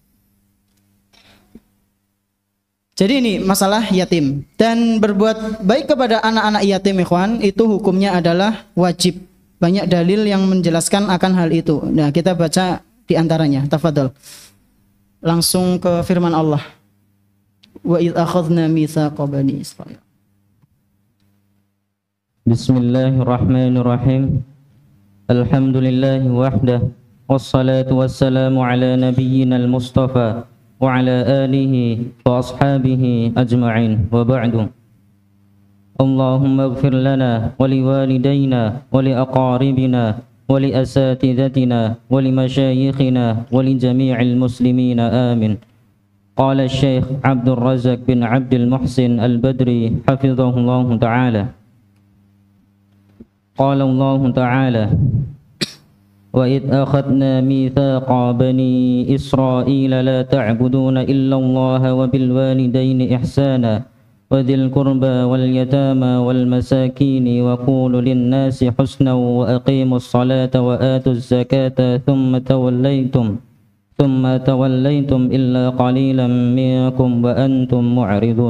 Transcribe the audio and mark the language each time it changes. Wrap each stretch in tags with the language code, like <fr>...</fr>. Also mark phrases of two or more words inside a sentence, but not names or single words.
<id>Jadi ini masalah yatim. Dan berbuat baik kepada anak-anak yatim ikhwan, itu hukumnya adalah wajib. Banyak dalil yang menjelaskan akan hal itu. Nah, kita baca di antaranya. Tafadhol. Langsung ke firman Allah.</id> <ar>وإذ أخذنا ميثاق بني إسرائيل. بسم الله الرحمن الرحيم. الحمد لله وحده. والصلاة والسلام على نبينا المصطفى وعلى آله وأصحابه أجمعين وبعد. اللهم اغفر لنا ولوالدينا ولأقاربنا ولأساتذتنا ولمشايخنا ولجميع المسلمين آمين. قال الشيخ عبد الرزاق بن عبد المحسن البدري حفظه الله تعالى. قال الله تعالى وَإِذْ أَخَذْنَا مِيثَاقَ بَنِي إِسْرَائِيلَ لَا تَعْبُدُونَ إِلَّا اللَّهَ وَبِالْوَالِدَيْنِ إِحْسَانًا وَذِي الْقُرْبَى وَالْيَتَامَى وَالْمَسَاكِينِ وَقُولُوا لِلنَّاسِ حُسْنًا وَأَقِيمُوا الصَّلَاةَ وَآتُوا الزَّكَاةَ ثُمَّ تَوَلَّيْتُمْ إِلَّا قَلِيلًا مِنكُمْ وَأَنْتُمْ مُعْرِضُونَ.</ar>